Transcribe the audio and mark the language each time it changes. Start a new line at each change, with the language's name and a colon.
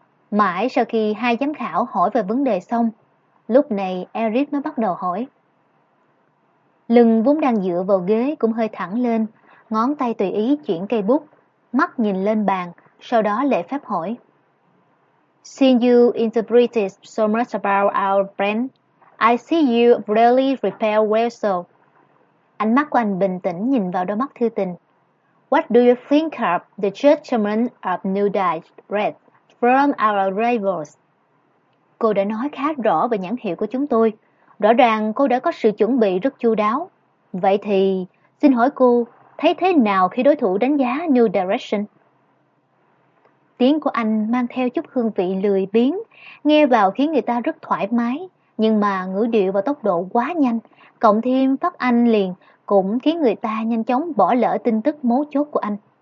Vietnamese: Mãi sau khi hai giám khảo hỏi về vấn đề xong, lúc này Eric mới bắt đầu hỏi. Lưng vốn đang dựa vào ghế cũng hơi thẳng lên, ngón tay tùy ý chuyển cây bút, mắt nhìn lên bàn, sau đó lễ phép hỏi.
English: Since you interpreted so much about our brand, I see you really prepare well so.
Vietnamese: Ánh mắt của anh bình tĩnh nhìn vào đôi mắt Thư Tình.
English: What do you think of the judgment of New Direction from our rivals?
Vietnamese: Cô đã nói khá rõ về nhãn hiệu của chúng tôi. Rõ ràng cô đã có sự chuẩn bị rất chu đáo. Vậy thì, xin hỏi cô, thấy thế nào khi đối thủ đánh giá New Direction? Tiếng của anh mang theo chút hương vị lười biếng, nghe vào khiến người ta rất thoải mái, nhưng mà ngữ điệu và tốc độ quá nhanh, cộng thêm phát âm liền cũng khiến người ta nhanh chóng bỏ lỡ tin tức mấu chốt của anh.